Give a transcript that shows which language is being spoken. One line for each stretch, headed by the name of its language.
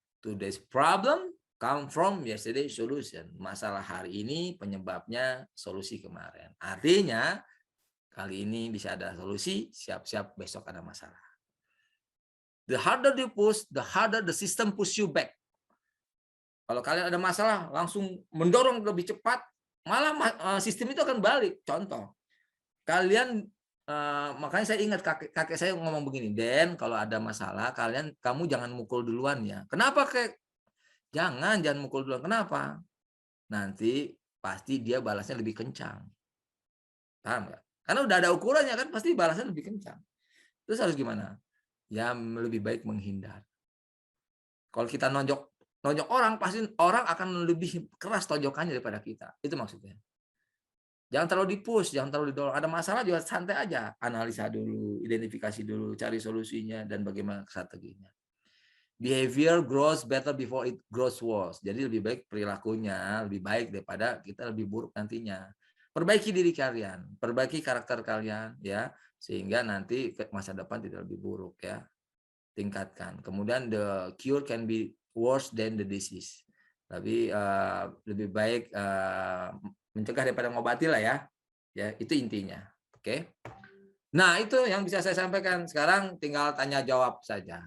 English: Today's problem come from yesterday's solution.
Indonesian: Masalah hari ini penyebabnya solusi kemarin. Artinya kali ini bisa ada solusi, siap-siap besok ada masalah.
English: The harder you push, the harder the system push you back.
Indonesian: Kalau kalian ada masalah, langsung mendorong lebih cepat, malah sistem itu akan balik. Contoh, kalian makanya saya ingat kakek saya ngomong begini, Den, kalau ada masalah, kamu jangan mukul duluan ya. Kenapa kek? Jangan mukul duluan. Kenapa? Nanti pasti dia balasnya lebih kencang. Paham nggak? Karena udah ada ukurannya kan, pasti balasnya lebih kencang. Terus harus gimana? Ya lebih baik menghindar. Kalau kita nonjok orang, pasti orang akan lebih keras tonjokannya daripada kita. Itu maksudnya. Jangan terlalu di-push, jangan terlalu didorong. Ada masalah juga santai aja. Analisa dulu, identifikasi dulu, cari solusinya, dan bagaimana strateginya.
English: Behavior grows better before it grows worse.
Indonesian: Jadi lebih baik perilakunya, lebih baik daripada kita lebih buruk nantinya. Perbaiki diri kalian, perbaiki karakter kalian, ya, sehingga nanti masa depan tidak lebih buruk, ya. Tingkatkan. Kemudian
English: the cure can be worse than the disease.
Indonesian: Tapi lebih baik mencegah daripada mengobati lah ya. Ya, itu intinya. Oke. Nah, itu yang bisa saya sampaikan. Sekarang tinggal tanya jawab saja.